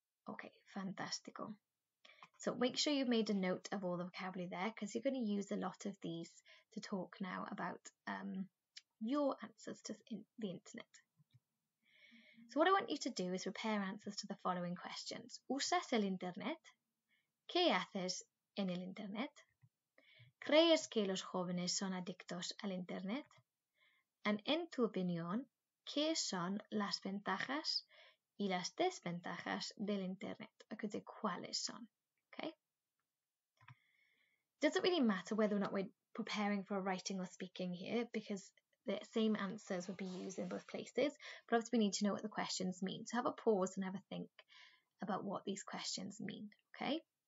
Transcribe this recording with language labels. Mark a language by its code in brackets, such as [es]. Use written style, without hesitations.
[en] Okay, fantastico. So make sure you've made a note of all the vocabulary there, because you're going to use a lot of these to talk now about your answers to the internet. So what I want you to do is prepare answers to the following questions. [es] ¿Usas el internet? ¿Qué haces en el internet? ¿Crees que los jóvenes son adictos al internet? And en tu opinión, ¿qué son las ventajas y las desventajas del internet? [en] I could say [es] cuáles son. [en] Okay? Doesn't really matter whether or not we're preparing for writing or speaking here, because the same answers would be used in both places, but obviously we need to know what the questions mean. So have a pause and have a think about what these questions mean, okay?